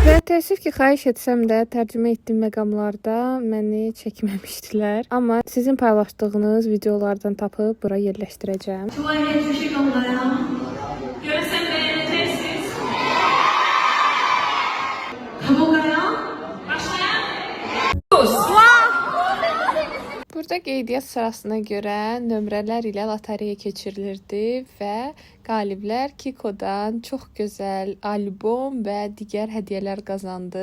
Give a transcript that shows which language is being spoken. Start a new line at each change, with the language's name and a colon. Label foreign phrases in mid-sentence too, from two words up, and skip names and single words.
Azerbaijani: Təəssüf ki, xahiş etsəm də tərcümə etdiyim məqamlarda məni çəkməmişdilər. Amma sizin paylaşdığınız videolardan tapıb bura yerləşdirəcəm.
Korean: 좋아해 주실 건가요?
Turkish: Görsen beğeneceksiniz.
Korean: 가볼까요?
Azerbaijani: Başlayalım. Burada qeydiyyat sırasına görə nömrələr ilə lotereya keçirilirdi və qaliblər Kiko'dan çox gözəl albom və digər hədiyyələr qazandı.